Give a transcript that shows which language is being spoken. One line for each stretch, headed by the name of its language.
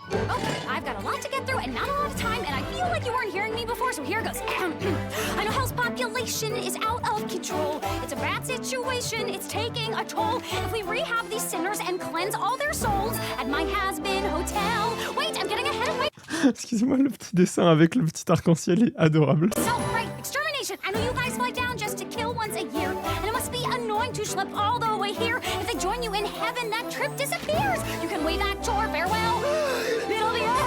English: Okay, I've got a lot to get through and not a lot of time, and I feel like you weren't hearing me before, so here goes. I know hell's population is out of control. It's a bad situation, it's taking a toll. If we rehab these sinners and cleanse all their souls at my has-been hotel. Wait, I'm getting ahead of
French: Excusez-moi, le petit dessin avec le petit arc-en-ciel est adorable.
English: myself. Right, extermination. I know you guys fly down just to kill once a year, and it must be annoying to schlep all the way here. If they join you in heaven, that trip disappears. You can wave at your farewell. It'll be